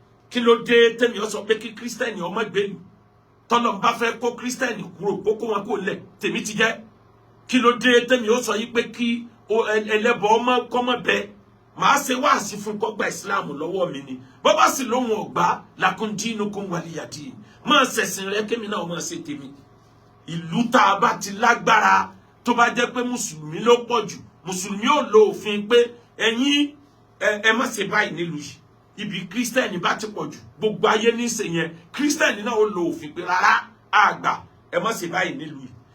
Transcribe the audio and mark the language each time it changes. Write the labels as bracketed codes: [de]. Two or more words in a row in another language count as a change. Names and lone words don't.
[yo] Kí ló dé tẹ́mi ó sọ pé kí Kírísítẹ́nì ọmọ gbèlú? Tọ́lọ́run bá fẹ́ kó Kírísítẹ́nì kúrò, kó kó wọn kúrò lẹ̀, tèmi ti jẹ́. Kí ló dé tẹ́mi ó sọ yí pé kí o-, ẹ-, ẹlẹ́bọ ọmọ kọ́ mọ́ bẹ? Màá ṣe wáàsí fún kó gba Islam lọ́wọ́ mi ni. Bó bá sì lóhun ọ̀gbá, [ar] لكم دينكم ولي دين. [yo] Máa ṣẹ̀sìn rẹ, kémi náà máa ṣe tèmi. Ìlú tá a bá ti lágbára, tó bá jẹ́ pé Mùsùlùmí ló pọ̀ jù, Mùsùlùmí ò lo òfin pé ẹ̀yin, ẹ, ẹ má ṣe báyìí nílùú yìí. Ibi Kírísítẹ́nì bá ti pọ̀ jù, gbogbo ayé ní í ṣe yẹn. Kírísítẹ́nì náà ó lo òfin pé rárá, a gbà, ẹ má ṣe báyìí nílùú yìí.